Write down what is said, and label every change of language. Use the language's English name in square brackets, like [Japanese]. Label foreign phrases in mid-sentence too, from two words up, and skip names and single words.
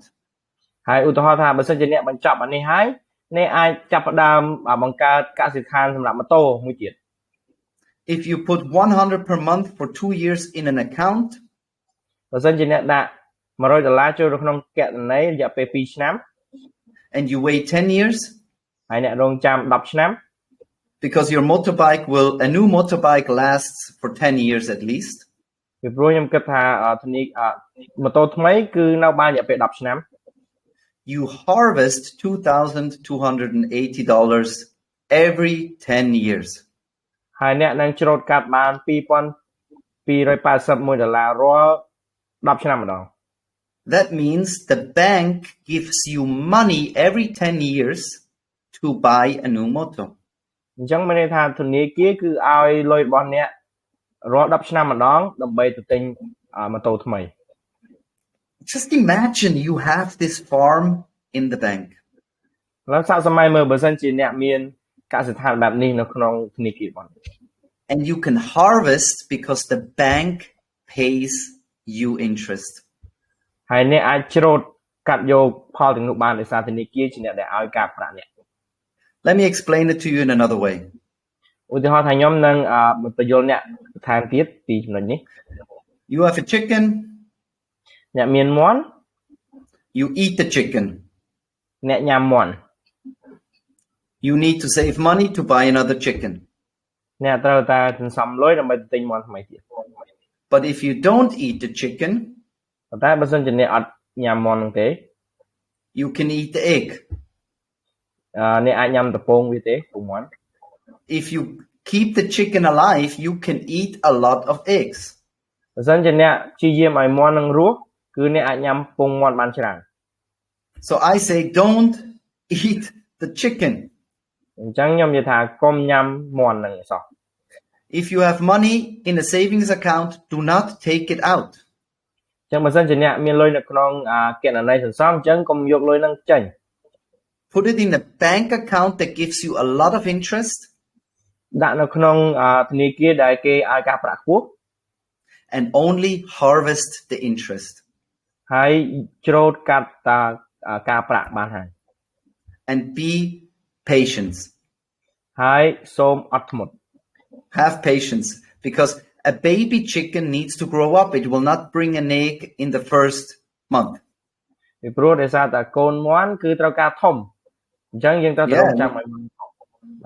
[Khmer] ហើយឧទាហរណ៍ថាបើសិនជាអ្នកបញ្ចប់អានេះហើយអ្នកអាចចាប់ផ្ដើមបង្កើតកសិដ្ឋានសម្រាប់ម៉ូតូមួយទៀត [English] If you put $100 per month for 2 years in an account, [Khmer] បើសិនជាអ្នកដាក់$100ចូលក្នុងគណនីរយៈពេល2ឆ្នាំ [English] and you wait 10 years, [Khmer] ហើយអ្នករងចាំ10ឆ្នាំ [English] because a new motorbike lasts for 10 years at least. [Khmer] ពីព្រោះខ្ញុំគិតថាម៉ូតូថ្មីគឺនៅបានរយៈពេល10ឆ្នាំ [English] You harvest $2,280 every 10 years. [Khmer] ហើយអ្នកនឹងច្រូតកាត់បាន$2,281រាល់10ឆ្នាំម្ដង [English] That means the bank gives you money every 10 years to buy a new moto. [Khmer] អញ្ចឹងមានន័យថាធនាគារគឺឲ្យលុយរបស់អ្នករាល់10ឆ្នាំម្ដងដើម្បីទៅទិញម៉ូតូថ្មី [English] Just imagine you have this farm in the bank. [Khmer] ឡើងសាកសម័យមើលបើសិនជាអ្នកមានកសិដ្ឋានបែបនេះនៅក្នុងធនាគារបង [English] And you can harvest because the bank pays you interest. [Khmer] ហើយអ្នកអាចច្រូតកាត់យកផលទាំងនោះបានដោយសារធនាគារជាអ្នកដែលឲ្យការប្រាក់អ្នក [English] Let me explain it to you in another way. [Khmer] ឧទាហរណ៍ថាខ្ញុំនឹងបញ្យល់អ្នកបន្ថែមទៀតពីចំណុចនេះ [English] You have a chicken. [Khmer] អ្នកមានមាន់ [English] You eat the chicken. [Khmer] អ្នកញ៉ាំមាន់ [English] You need to save money to buy another chicken. [Khmer] អ្នកត្រូវតែសន្សំលុយដើម្បីទិញមាន់ថ្មីទៀត [English] But if you don't eat the chicken, [Khmer] ប៉ុន្តែបើសិនជាអ្នកអត់ញ៉ាំមាន់នោះទេ [English] you can eat the egg. [Khmer] អ្នកអាចញ៉ាំត្រពងវាទេពងមាន់ [English] If you keep the chicken alive, you can eat a lot of eggs. [Khmer] បើសិនជាអ្នកព្យាយាមឲ្យមាន់នឹងរស់គឺអ្នកអាចញ៉ាំពងមាន់បានច្រើន [English] So I say don't eat the chicken. [Khmer] អញ្ចឹងខ្ញុំនិយាយថាកុំញ៉ាំមាន់នឹងសោះ [English] If you have money in a savings account, do not take it out. [Khmer] អញ្ចឹងបើសិនជាអ្នកមានលុយនៅក្នុងគណនីសន្សំអញ្ចឹងកុំយកលុយនឹងចេញ [English] Put it in a bank account that gives you a lot of interest. [Khmer] ដាក់នៅក្នុងធនាគារដែលគេឲ្យការប្រាក់ខ្ពស់ [English] And only harvest the interest. [Khmer] ហើយច្រូតកាត់តាការប្រាក់បានហើយ [English] And be patient. [Khmer] ហើយសូមអត់ធ្មត់ [English] Have patience because a baby chicken needs to grow up. It will not bring an egg in the first month. [Khmer] ពីព្រោះដោយសារតែកូនមាន់គឺត្រូវការធំអញ្ចឹងយើងត្រូវរងចាំឲ្យមាន់ធំបាទ